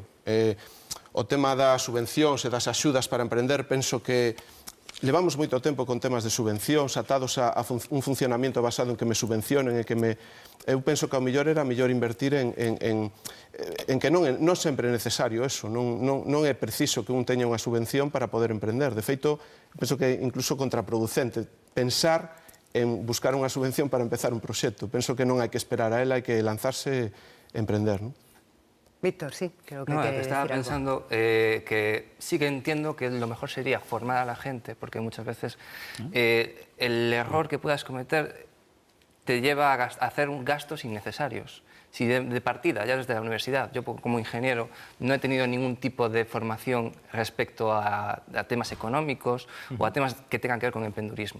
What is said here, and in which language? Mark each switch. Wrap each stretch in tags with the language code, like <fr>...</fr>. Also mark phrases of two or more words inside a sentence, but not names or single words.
<gl>O tema das subvencións e das axudas para emprender, penso que levamos moito tempo con temas de subvencións atados a un funcionamento basado en que me subvencionen e que eu penso que ao mellor era mellor invertir en que non sempre é necesario eso, non é preciso que un teña unha subvención para poder emprender. De feito, penso que é incluso contraproducente pensar en buscar unha subvención para empezar un proxecto. Penso que non hai que esperar a ela, hai que lanzarse e emprender, non?</gl> <es>Víctor, sí, creo que estaba pensando que sí que entiendo que lo mejor sería formar a la gente, porque muchas veces el error que puedas cometer te lleva a hacer gastos innecesarios. Si de partida, ya desde la universidad, yo como ingeniero no he tenido ningún tipo de formación respecto a temas económicos o a temas que tengan que ver con emprendedurismo.</es>